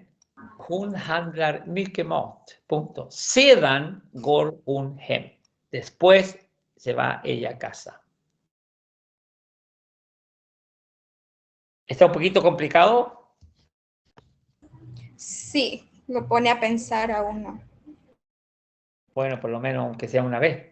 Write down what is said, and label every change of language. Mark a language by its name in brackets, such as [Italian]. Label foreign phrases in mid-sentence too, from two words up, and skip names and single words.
[Swedish] Hon handlar mycket mat. Punto. Sedan går hon hem. [Spanish] Después se va ella a casa. ¿Está un poquito complicado? Sí, lo pone a pensar a uno. Bueno, por lo menos aunque sea una vez.